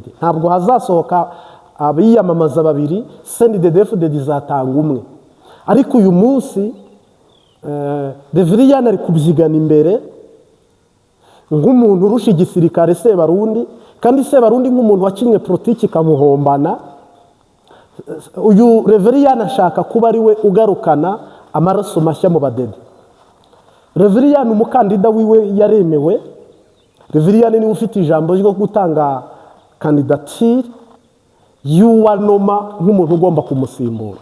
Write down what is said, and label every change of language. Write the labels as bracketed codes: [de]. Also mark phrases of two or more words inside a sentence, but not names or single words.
[rn] Ntabwo hazasohoka abiyamamaza babiri, CNDD-FDD izatanga umwe. Ariko uyu munsi Reveriye ari kubyigana imbere nk'umuntu urusha igisirikare Sebarundi, kandi Sebarundi nk'umuntu wakinwe politiki kamuhombana. Uyu Reveriye ashaka kuba ari we ugarukana amaraso mashya mu badede. Reveriye umukandida wiwe yaremewe. Reveriye ni ufite ijambo ryo gutanga candidature y'uwanoma nk'umuntu ugomba kumusimbura.